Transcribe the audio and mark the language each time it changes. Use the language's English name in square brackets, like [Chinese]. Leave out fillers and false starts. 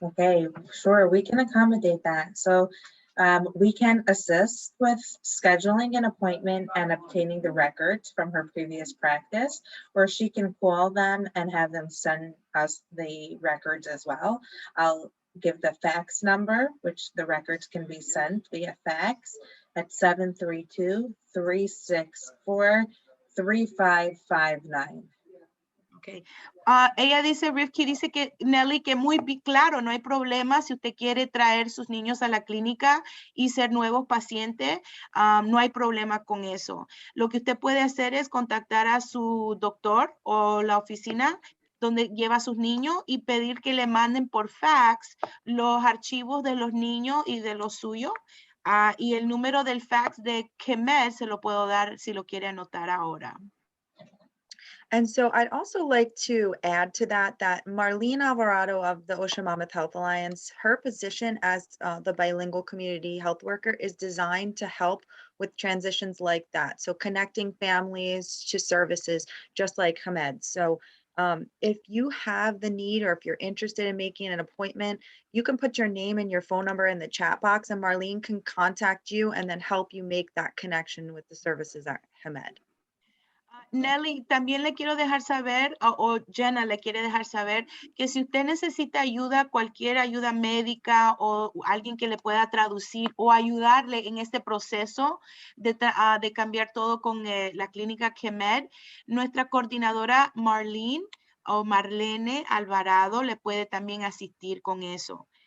[English] Okay, sure, we can accommodate that. So we can assist with scheduling an appointment and obtaining the records from her previous practice, or she can call them and have them send us the records as well. I'll give the fax number, which the records can be sent via fax at 732-364-3559. Okay. [Spanish] Ella dice, Rifki dice que Nelly, que muy claro, no hay problema si usted quiere traer sus niños a la clínica y ser nuevos pacientes, no hay problema con eso. Lo que usted puede hacer es contactar a su doctor o la oficina donde lleva a sus niños y pedir que le manden por fax los archivos de los niños y de los suyos. Y el número del fax de CHEMED se lo puedo dar si lo quiere anotar ahora. [English] And so I'd also like to add to that Marlene Alvarado of the OSHA Monmouth Health Alliance, her position as the bilingual community health worker is designed to help with transitions like that. So connecting families to services, just like CHEMED. So if you have the need, or if you're interested in making an appointment, you can put your name and your phone number in the chat box, and Marlene can contact you and then help you make that connection with the services at CHEMED. [Spanish] Nelly, también le quiero dejar saber, o Jenna le quiere dejar saber, que si usted necesita ayuda, cualquier ayuda médica o alguien que le pueda traducir o ayudarle en este proceso de cambiar todo con la clínica CHEMED, nuestra coordinadora Marlene Alvarado le puede también asistir con eso.